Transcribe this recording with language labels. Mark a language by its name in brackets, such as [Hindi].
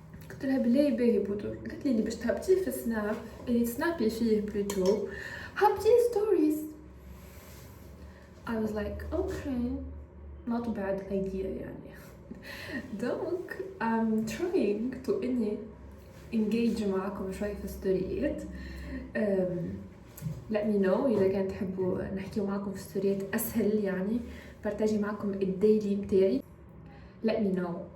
[Arabic] قلت لها بلاي باهي بودر. قالت لي اللي باش تهبطي في السناب اللي تسنابي فيه بلوتو هبطي ستوريز. [English] I was like okay not bad idea يعني. [Arabic] دونك [English] I'm trying to engage [Arabic] معاكم شوي في ستوريات. [English] let me know [Arabic] إذا كان تحبوا نحكي معاكم في ستوريات أسهل يعني بارتاجي معاكم الديلي بتاعي. [English] let me know.